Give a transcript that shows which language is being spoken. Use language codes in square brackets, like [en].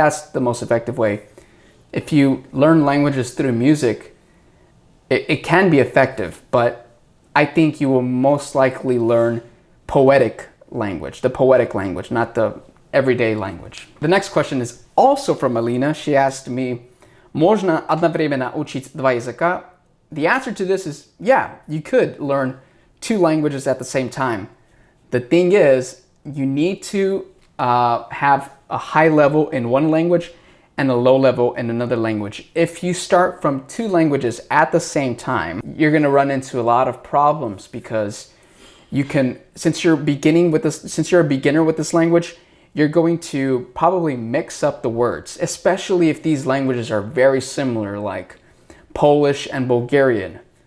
[en] That's the most effective way. If you learn languages through music, it can be effective, but I think you will most likely learn poetic language, the poetic language, not the everyday language. The next question is also from Alina. She asked me, [ru] можно одновременно учить два языка? [en] The answer to this is, yeah, you could learn two languages at the same time. The thing is, you need to have a high level in one language and a low level in another language. If you start from two languages at the same time, you're gonna run into a lot of problems, because since you're a beginner with this language, you're going to probably mix up the words, especially if these languages are very similar, like Polish and Bulgarian.